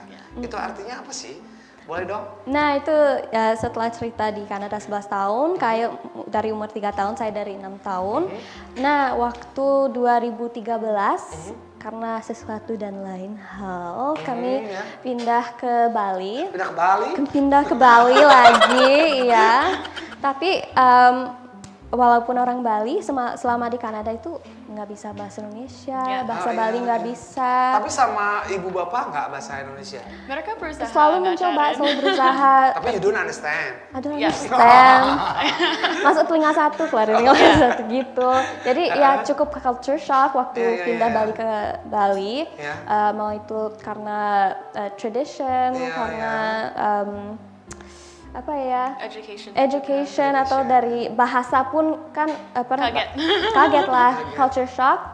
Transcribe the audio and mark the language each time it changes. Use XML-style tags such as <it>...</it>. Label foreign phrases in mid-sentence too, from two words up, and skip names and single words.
<id>Itu artinya apa sih? Boleh dong? Nah itu setelah cerita di Kanada 11 tahun, kayak dari umur 3 tahun, saya dari 6 tahun. Nah waktu 2013, karena sesuatu dan lain hal, kami pindah ke Bali. Pindah ke Bali? Pindah ke Bali lagi, ya. Tapi walaupun orang Bali, selama di Kanada itu nggak bisa bahasa Indonesia, bahasa Bali nggak bisa. Tapi sama ibu bapak nggak bahasa Indonesia? Mereka berusaha. Selalu mencoba, selalu berusaha.</id> <en>Tapi you don't understand. I don't understand.</en> <id>Masuk telinga satu, keluar telinga satu gitu. Jadi ya cukup ke</id> <en>culture shock</en> <id>waktu pindah Bali ke Bali. Mau itu karena tradition, karena education atau dari bahasa pun kan kaget lah,</id> <en>culture shock.</en>